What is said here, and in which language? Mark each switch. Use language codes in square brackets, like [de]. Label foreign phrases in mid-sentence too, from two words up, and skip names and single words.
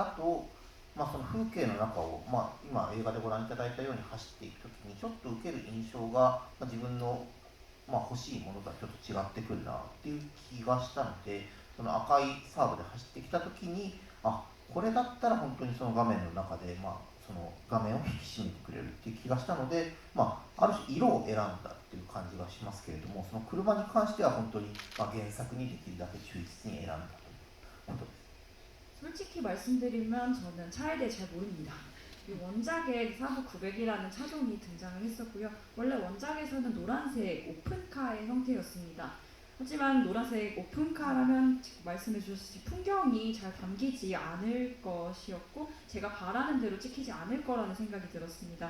[ja] と、その風景の中を、今映画でご覧いただいたように走っていくときにちょっと受ける印象が、自分の、欲しいものとはちょっと違ってくるなっていう気がしたので、その赤いサーブで走ってきたときにこれだったら本当にその画面の中で、その画面を引き締めてくれるっていう気がしたので、ある種色を選んだっていう感じがしますけれども、その車に関しては本当に、原作にできるだけ忠実に選んだということです。 [ko] 솔직히 말씀드리면 저는 차에 대해 잘 모릅니다. 이 원작에 사브 900이라는 차종이 등장을 했었고요. 원래 원작에서는 노란색 오픈카의 형태였습니다. 하지만 노란색 오픈카라면 지금 말씀해 주셨듯이 풍경이 잘 담기지 않을 것이었고 제가 바라는 대로 찍히지 않을 거라는 생각이 들었습니다.